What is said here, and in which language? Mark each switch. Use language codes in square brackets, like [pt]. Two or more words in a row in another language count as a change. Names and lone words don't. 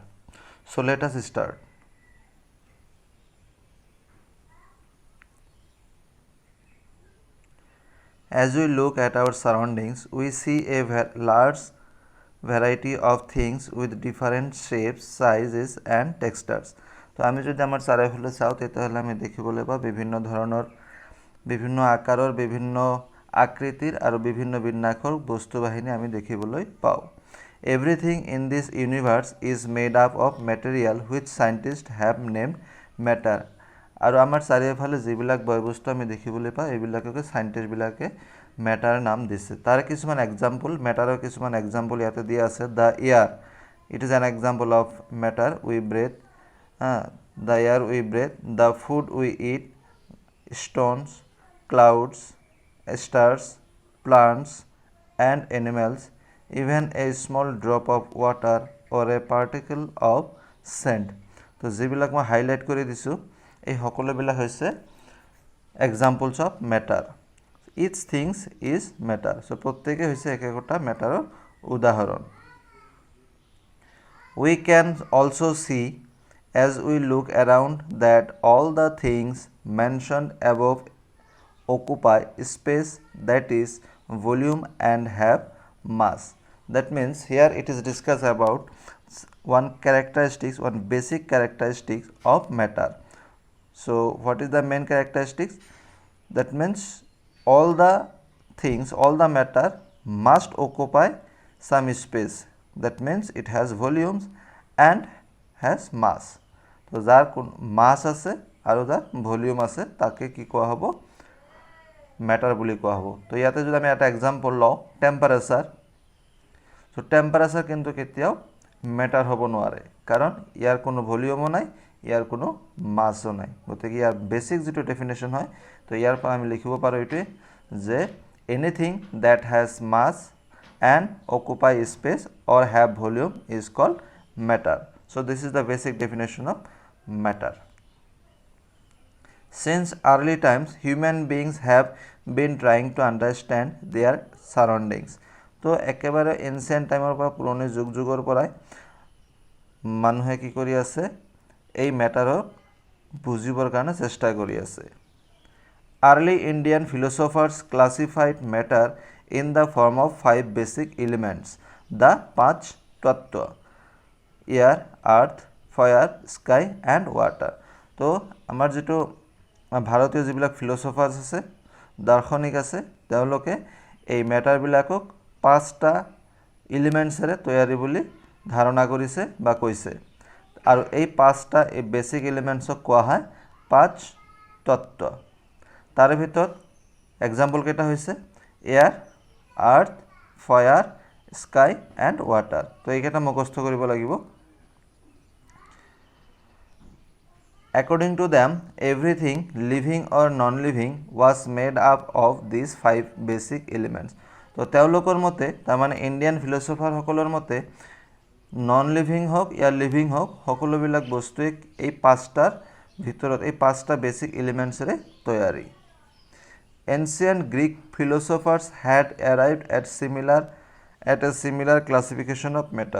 [en] So let us start. As we look at our surroundings, we see a large variety of things with different shapes, sizes and textures. [as] তো আমি যদি আমার চাৰিওফালে চাওঁ তেতিয়াহ'লে আমি দেখিবলৈ পাওঁ বিভিন্ন ধৰণৰ বিভিন্ন আকাৰৰ বিভিন্ন আকৃতিৰ আৰু বিভিন্ন বিন্যাসৰ বস্তু বাহিনী আমি দেখিবলৈ [en] পাওঁ everything in this universe is made up of material which scientist have named matter [as] আৰু আমাৰ চাৰিওফালে যিবিলাক বয়বস্তু আমি দেখিবলৈ পাওঁ এইবিলাককে সাইণ্টিষ্টবিলাকে মেটাৰ নাম দিছে তাৰ কিছুমান এক্সাম্পল মেটাৰৰ কিছুমান এক্সাম্পল ইয়াতে দিয়া আছে [en] the air it is an example of matter we breathe the air we breathe, the food we eat, stones, clouds, stars, plants and animals, even a small drop of water or a particle of sand. [as] তো যিবিলাক মই হাইলাইট কৰি দিছোঁ এই সকলোবিলাক হৈছে [en] examples of matter each things is matter so' [as] প্ৰত্যেকে হৈছে এক একোটা মেটাৰৰ উদাহৰণ [en] we can also see as we look around that all the things mentioned above occupy space that is volume and have mass. That means here it is discussed about one basic characteristics of matter. So what is the main characteristics? That means all the matter must occupy some space. That means it has volumes and has mass. [as] তো যাৰ মাছ আছে আৰু যাৰ ভলিউম আছে তাকে কি কোৱা হ'ব মেটাৰ বুলি কোৱা হ'ব তো ইয়াতে যদি আমি এটা এক্সাম্পল লওঁ [en] temperature so temperature [as] কিন্তু কেতিয়াও মেটাৰ হ'ব নোৱাৰে কাৰণ ইয়াৰ কোনো ভলিউমো নাই ইয়াৰ কোনো মাছো নাই গতিকে ইয়াৰ বেসিক যেটো ডেফিনেশ্যন হয় তো ইয়াৰ পৰা আমি লিখিব পাৰো এটোৱে যে [en] anything that has mass and occupy space or have volume is called matter. So this is the basic definition of matter. Since early times, human beings have been trying to understand their surroundings. [as] তো একেবাৰে এনসিয়েন্ট টাইমৰ পৰা পুৰণি যুগৰ পৰাই মানুহে কি কৰি আছে এই মেটাৰক বুজিবৰ কাৰণে চেষ্টা কৰি আছে [en] Early Indian philosophers classified matter in the form of 5 basic elements, the Panch Tattva. Air, earth, fire, sky and water. [as] তো আমাৰ যেটো ভাৰতীয় যিবিলাক ফিলোসফাৰ্স আছে দাৰ্শনিক আছে তেওঁলোকে এই মেটাৰ বিলাকক পাঁচটা এলিমেন্টছৰে তৈয়াৰী বুলি ধাৰণা কৰিছে বা কৈছে আৰু এই পাঁচটা এই বেসিক এলিমেন্টছক কোৱা হয় পাঁচ তত্ত্ব তাৰে ভিতৰত এক্সাম্পল কেইটা হৈছে [en] air earth fire sky and water [as] তো এইকেইটা মুখস্থ কৰিব লাগিব [en] According to them, everything living or non-living was made up of these 5 basic elements. [as] তো তেওঁলোকৰ মতে তাৰমানে [en] Indian philosopher [as] সকলৰ মতে [en] non living [as] হওক ইয়া লিভিং হওক সকলোবিলাক বস্তুক এই পাঁচটাৰ ভিতৰত এই পাঁচটা বেসিক এলিমেন্টছৰে তৈয়াৰী [en] Ancient Greek philosophers had arrived at a similar classification of matter.